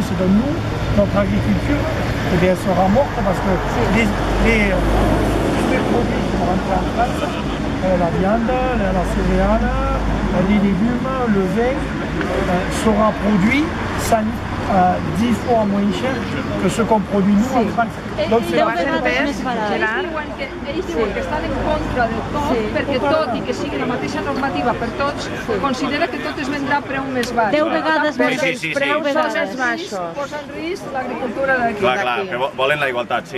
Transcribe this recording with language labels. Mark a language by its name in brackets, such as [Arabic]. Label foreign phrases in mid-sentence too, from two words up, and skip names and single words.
[French] Donc nous, notre agriculture, elle sera morte parce que tous les produits qui vont rentrer en France, la viande, la céréale, les légumes, le vin, sera produit 10 fois moins cher que ce qu'on produit nous en France. Donc c'est [Catalan] ells diuen que estan en contra de tot, perquè tot i que sigui la mateixa normativa per tots, considera que tot es vendrà a preu més baix. 10 vegades més baixos. Posa en risc l'agricultura d'aquí. Clar, que volen la igualtat, sí.